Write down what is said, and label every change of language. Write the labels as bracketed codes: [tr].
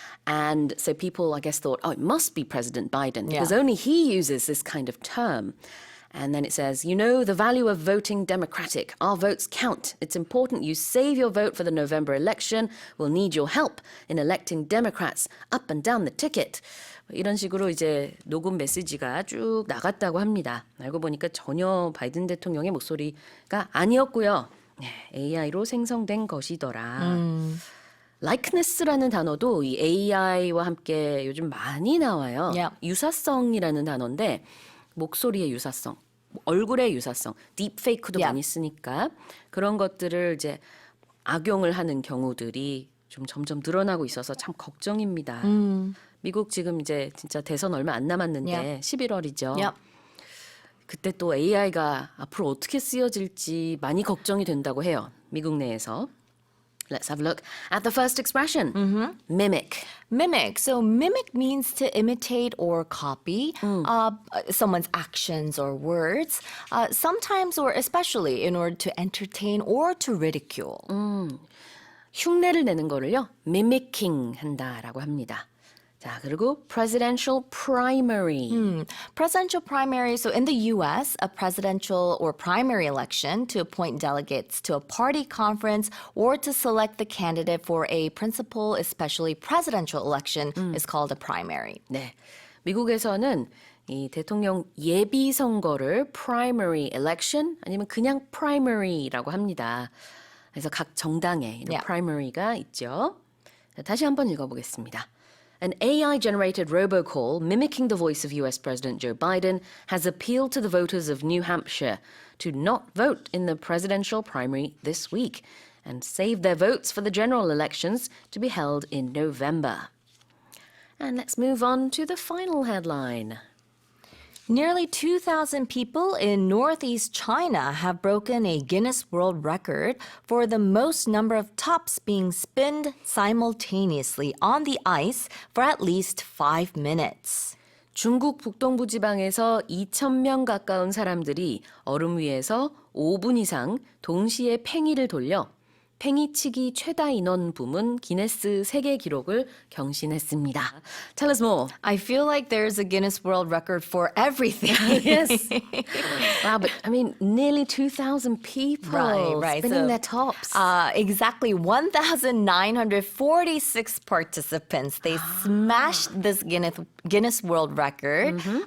[en] And so people, I guess, thought, it must be President Biden because only he uses this kind of term. And then it says, the value of voting Democratic. Our votes count. It's important you save your vote for the November election. We'll need your help in electing Democrats up and down the ticket. [ko] 이런 식으로 이제 녹음 메시지가 쭉 나갔다고 합니다. 알고 보니까 전혀 바이든 대통령의 목소리가 아니었고요. AI로 생성된 것이더라. likeness라는 단어도 이 AI와 함께 요즘 많이 나와요. 유사성이라는 단어인데 목소리의 유사성, 얼굴의 유사성, 딥페이크도 많이 쓰니까 그런 것들을 이제 악용을 하는 경우들이 좀 점점 늘어나고 있어서 참 걱정입니다. 미국 지금 이제 진짜 대선 얼마 안 남았는데 11월이죠. 그때 또 AI가 앞으로 어떻게 쓰여질지 많이 걱정이 된다고 해요. 미국 내에서. [en] Let's have a look at the first expression. Mimic. Mimic. So mimic means to imitate or copy someone's actions or words, sometimes or especially in order to entertain or to ridicule. [ko] 흉내를 내는 거를요. mimicking 한다라고 합니다. 자, 그리고 presidential primary. [en] Presidential primary, so in the U.S., a presidential or primary election to appoint delegates to a party conference or to select the candidate for a principal, especially presidential election is called a primary. [ko] 네, 미국에서는 이 대통령 예비 선거를 primary election 아니면 그냥 primary라고 합니다. 그래서 각 정당에 primary가 있죠. 자, 다시 한번 읽어보겠습니다. [en] An AI-generated robocall mimicking the voice of US President Joe Biden has appealed to the voters of New Hampshire to not vote in the presidential primary this week and save their votes for the general elections to be held in November. And let's move on to the final headline. Nearly 2,000 people in northeast China have broken a Guinness World Record for the most number of tops being spinned simultaneously on the ice for at least 5 minutes. [ko] 중국 북동부 지방에서 2,000명 가까운 사람들이 얼음 위에서 5분 이상 동시에 팽이를 돌려 팽이치기 최다 인원 부문 기네스 세계 기록을 경신했습니다. [en] Tell us more. I feel like there's a Guinness World Record for everything. Yes. Wow, but I mean, nearly 2,000 people Right. spinning So, their tops. Exactly 1,946 participants. They smashed this Guinness World Record.